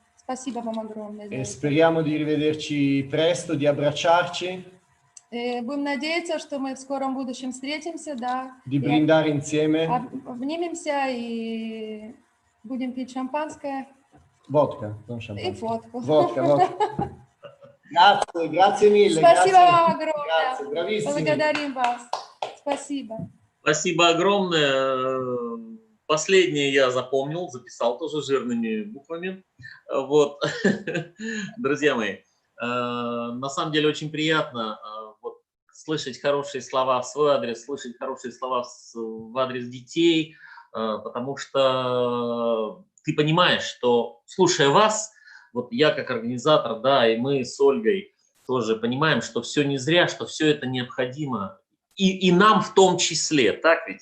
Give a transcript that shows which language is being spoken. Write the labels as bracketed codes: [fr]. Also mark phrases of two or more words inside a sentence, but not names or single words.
[ru] Спасибо вам огромное. [it] E speriamo di rivederci presto, di abbracciarci, [ru] Будем надеяться, что мы в скором будущем встретимся, да. [it] di brindare insieme. [ru] Обнимемся и будем пить шампанское. [it] Vodka, non [ru] И [it] champagne. [ru] водку. [it] Vodka. Grazie mille. [ru] Спасибо [it] grazie. [ru] вам огромное. [it] Grazie, bravissimi. [ru] Благодарим вас. Спасибо. Спасибо огромное. Последнее я запомнил, записал тоже жирными буквами. Вот. Друзья мои, на самом деле очень приятно вот, слышать хорошие слова в свой адрес, слышать хорошие слова в адрес детей, потому что ты понимаешь, что, слушая вас, вот я как организатор, да, и мы с Ольгой тоже понимаем, что все не зря, что все это необходимо, и нам в том числе, так ведь?